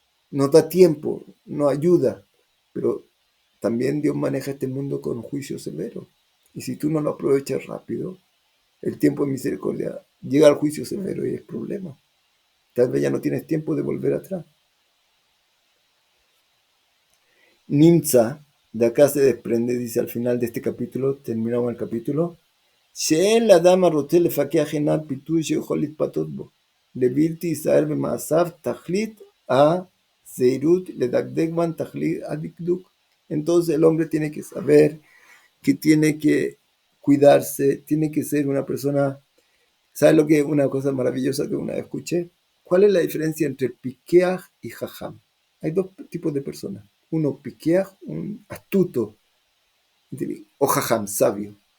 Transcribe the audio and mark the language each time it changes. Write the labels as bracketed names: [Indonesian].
[Spanish] Nos da tiempo, nos ayuda, pero también Dios maneja este mundo con juicio severo. Y si tú no lo aprovechas rápido, el tiempo de misericordia llega al juicio severo y es problema. Tal vez ya no tienes tiempo de volver atrás. [Hebrew] Nimza, [Spanish] de acá se desprende, dice al final de este capítulo, terminamos el capítulo, [Hebrew] שאין לאדם הרוצה לפקח עיניו פיתוי שיכול להתפתות בו, לבלתי יישאר במעשיו תכלית הזהירות לדקדק בן תכלית הדקדוק. [Spanish] Entonces el hombre tiene que saber que tiene que cuidarse, tiene que ser una persona. ¿Sabes lo que es una cosa maravillosa que una vez escuché? ¿Cuál es la diferencia entre piqueaj y jajam? Hay dos tipos de personas. Uno piqueaj, un astuto, o jajam, sabio.